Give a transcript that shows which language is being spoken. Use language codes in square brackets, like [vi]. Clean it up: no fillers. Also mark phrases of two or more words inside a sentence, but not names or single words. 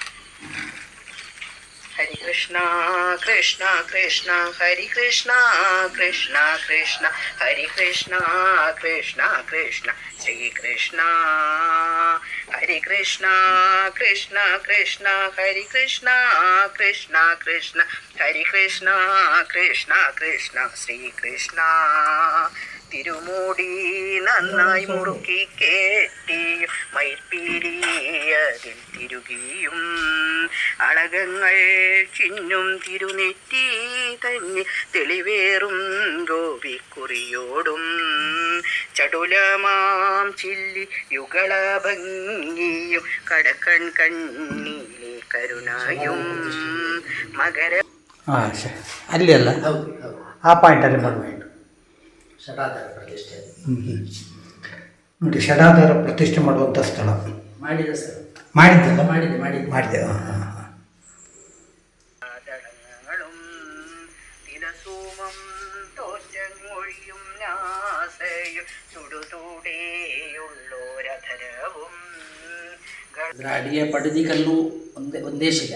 [kn] ಹರಿ ಕೃಷ್ಣ ಕೃಷ್ಣ ಕೃಷ್ಣ ಹರಿ ಕೃಷ್ಣ ಕೃಷ್ಣ ಕೃಷ್ಣ ಹರಿ ಕೃಷ್ಣ ಕೃಷ್ಣ ಕೃಷ್ಣ ಶ್ರೀ ಕೃಷ್ಣ. ಹರಿ ಕೃಷ್ಣ ಕೃಷ್ಣ ಕೃಷ್ಣ ಹರಿ ಕೃಷ್ಣ ಕೃಷ್ಣ ಕೃಷ್ಣ [ml] ಹರಿ ಕೃಷ್ಣ കൃഷ്ണ കൃഷ്ണ ശ്രീകൃഷ്ണ തിരുമൂടി നന്നായി മുറുക്കി കേട്ടിയും മയിൽപ്പീലിയതിൽ തിരുകിയും അളകങ്ങൾ ചിന്നും തിരുനെറ്റി തന്നെ തെളിവേറും ഗോപിക്കുറിയോടും ചടുലമാം ചില്ലി യുഗള ഭംഗിയും കടക്കൺ കണ്ണിലെ കരുണായും മകര [kn] ಅಲ್ಲಿ ಅಲ್ಲ ಆ ಪಾಯಿಂಟಲ್ಲಿ ಮಾಡಬೇಕು. ಷಡಾಧಾರ ಪ್ರತಿಷ್ಠೆ ನೋಡಿ, ಷಡಾಧಾರ ಪ್ರತಿಷ್ಠೆ ಮಾಡುವಂಥ ಸ್ಥಳ ಮಾಡಿದೆ ಸರ್. ಮಾಡಿದೆ. ಅದರ ಅಡಿಯ ಪಡದಿ ಕಲ್ಲು ಒಂದೇ ಶಿಲೆ.